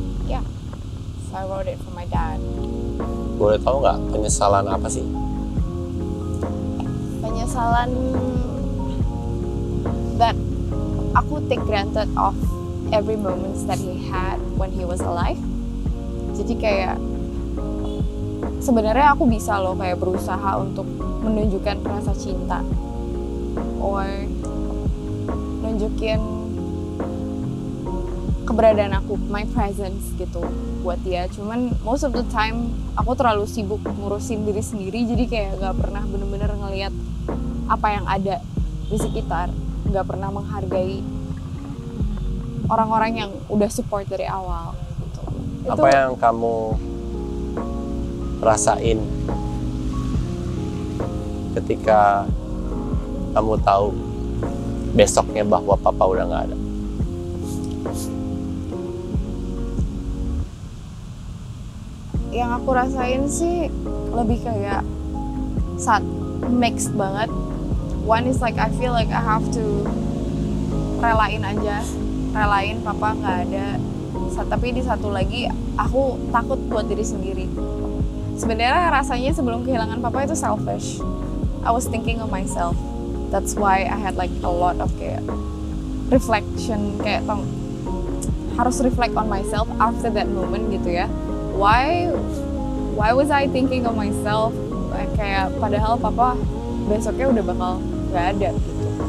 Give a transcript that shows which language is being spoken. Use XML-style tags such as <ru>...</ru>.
<en>Yeah, so I wrote it for my dad.</en> <id>Boleh tahu nggak penyesalan apa sih?</id> <en>Penyesalan that aku take granted of every moments that he had when he was alive.</en> <id>Jadi kayak sebenarnya aku bisa loh kayak berusaha untuk menunjukkan rasa cinta or nunjukin keberadaan aku,</id> <en>my presence</en> <id>gitu buat dia. Cuman</id> <en>most of the time</en> <id>aku terlalu sibuk ngurusin diri sendiri, jadi kayak gak pernah bener-bener ngelihat apa yang ada di sekitar, gak pernah menghargai orang-orang yang udah support dari awal gitu. Apa yang kamu rasain ketika kamu tahu besoknya bahwa papa udah nggak ada? Yang aku rasain sih lebih kayak mixed banget.</id> <en>One is like I feel like I have to relain</en> <id>papa nggak ada. Tapi di satu lagi aku takut buat diri sendiri. Sebenarnya rasanya sebelum kehilangan papa itu selfish.</id> <en>I was thinking of myself. That's why I had like a lot of kayak reflection,</en> <id>kayak harus</id> <en>reflect on myself after that moment</en> <id>gitu ya.</id> <en>Why was I thinking of myself?</en> <id>Kayak padahal papa besoknya udah bakal nggak ada gitu.</id>